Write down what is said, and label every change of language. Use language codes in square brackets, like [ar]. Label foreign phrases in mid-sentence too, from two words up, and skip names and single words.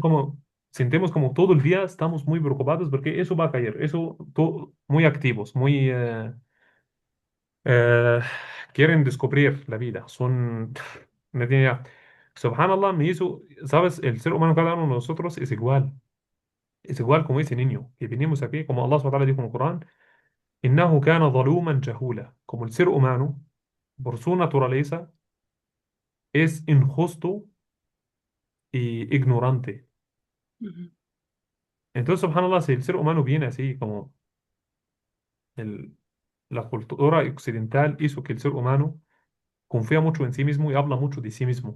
[es] dijeron como, sentimos como todo el día estamos muy preocupados porque eso va a caer, eso, muy activos, muy... eh, quieren descubrir la vida, son... me tiene- Subhanallah, me hizo, sabes, el ser humano, cada uno de nosotros es igual como ese niño que venimos aquí, como [ar] الله سبحانه وتعالى [es] dijo en el Corán, [ar] إنه كان ظلوما جهولا, [es] como el ser humano, por su naturaleza, es injusto y ignorante. ujú, Entonces, subhanallah, si el ser humano viene así, como el, la cultura occidental hizo que el ser humano confía mucho en sí mismo y habla mucho de sí mismo.